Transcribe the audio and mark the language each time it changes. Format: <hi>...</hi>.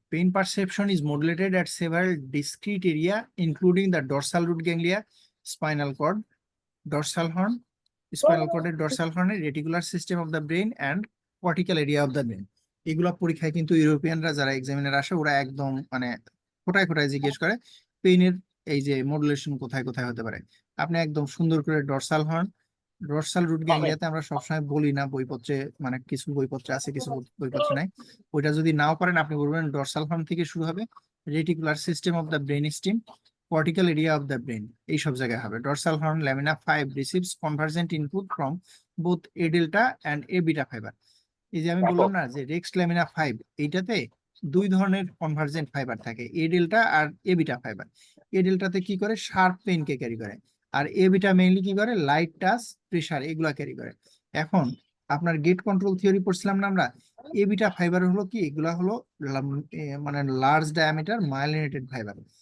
<en>Pain perception is modulated at several discrete area, including the dorsal root ganglia, spinal cord, dorsal horn, spinal cord, dorsal horn, reticular system of the brain, and cortical area of the brain.</en> <bn>এগুলা পরীক্ষায় কিন্তু ইউরোপিয়ানরা যারা examiner আসে ওরা একদম মানে কোথায় কোথায় জিজ্ঞেস করে পেইনের এই যে মডুলেশন কোথায় কোথায় হতে পারে। আপনি একদম সুন্দর করে ডরসাল হর্ন, ডরসাল রুট গ্যাংলিয়াতে আমরা সবসময় বলি না বইপত্রে, মানে কিছু বইপত্রে আছে কিছু বইপত্রে নাই, ওইটা যদি নাও পারেন আপনি বলবেন ডরসাল হর্ন থেকে শুরু হবে,</bn> <en>reticular system of the brain stem, cortical area of the brain</en> <bn>এই সব জায়গায় হবে।</bn> <en>dorsal horn lamina 5 receives convergent input from both A delta and A beta fiber।</en> <bn>এই যে আমি বললাম না যে রেক্স ল্যামিনা 5 এইটাতে দুই ধরনের কনভার্জেন্ট ফাইবার থাকে, এ ডেল্টা আর এ বিটা ফাইবার। এ ডেল্টাতে কি করে শার্প পেইন কে ক্যারি করে, আর এ বিটা মেইনলি কি করে লাইট টাচ প্রেসার এগুলা ক্যারি করে। এখন আপনার গেট কন্ট্রোল থিওরি পড়ছিলাম না আমরা, এ বিটা ফাইবার হলো কি, এগুলা হলো মানে লার্জ ডায়ামিটার মাইলিনেটেড ফাইবার।</bn>